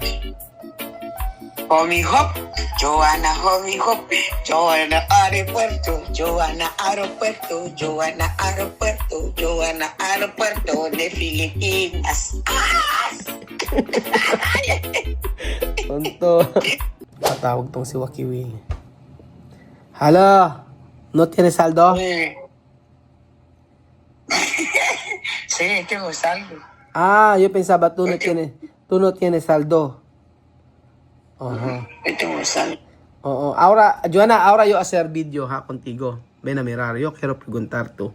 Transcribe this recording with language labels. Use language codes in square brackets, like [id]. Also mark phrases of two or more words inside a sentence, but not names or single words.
[es] Homie hop, Joanna homie hop, Joanna aeropuerto, Joanna aeropuerto, Joanna aeropuerto, Joanna aeropuerto de Filipinas. Tonto. [tl] Patawag tong si Wakiwi. Hello, [es] ¿no tienes saldo? Sí, tengo saldo. Ah, yo pensaba tú no tienes saldo. Ajá. Tengo saldo. [tl] Oo. [es] Ahora, Joanna, ahora yo hacer video ha contigo. Ven a mirar, yo quiero preguntar tú.